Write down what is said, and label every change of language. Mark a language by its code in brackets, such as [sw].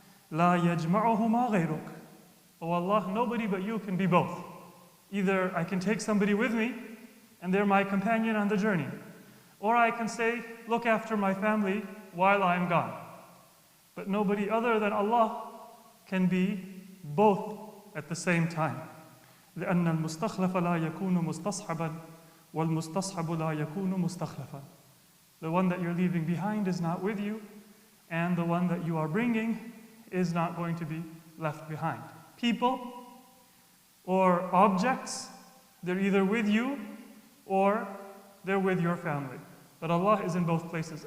[ar] La yajma'uhuma ghayruk. [en] Oh Allah, nobody but you can be both. Either I can take somebody with me, and they're my companion on the journey. Or I can say, look after my family while I'm gone. But nobody other than Allah can be both at the same time. [ar] لأن المستخلف لا يكون مستصحبا والمستصحب لا يكون مستخلفا. [en] The one that you're leaving behind is not with you, and the one that you are bringing is not going to be left behind. People or objects, they're either with you or they're with your family. But Allah is in both places.